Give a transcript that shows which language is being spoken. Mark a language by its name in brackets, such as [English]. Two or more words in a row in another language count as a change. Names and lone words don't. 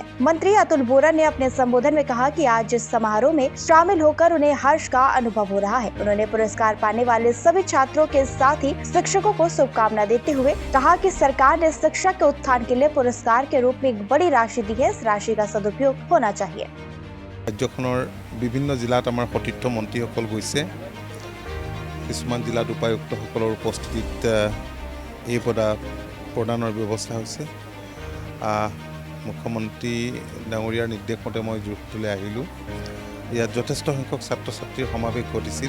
[Hindi] मंत्री अतुल बोरा ने अपने संबोधन में कहा कि आज इस समारोह में शामिल होकर उन्हें हर्ष का अनुभव हो रहा है। उन्होंने पुरस्कार पाने वाले सभी छात्रों के साथ ही शिक्षकों को शुभकामना देते हुए कहा कि सरकार ने शिक्षा के उत्थान के लिए पुरस्कार के रूप में एक बड़ी राशि दी है। इस राशि का सदुपयोग होना चाहिए। [Assamese] राज्यखনৰ বিভিন্ন জিলাত আমাৰ সতীৰ্থ মন্ত্ৰীসকল গৈছে। কিছুমান জিলাত উপায়ুক্তসকলৰ উপস্থিতিত এই প্ৰদানৰ ব্যৱস্থা হৈছে। মুখ্যমন্ত্ৰী ডাঙৰীয়াৰ নিৰ্দেশ মতে মই যোৰহাটলৈ আহিলোঁ। ইয়াত যথেষ্ট সংখ্যক ছাত্ৰ ছাত্ৰীৰ সমাৱেশ ঘটিছিল।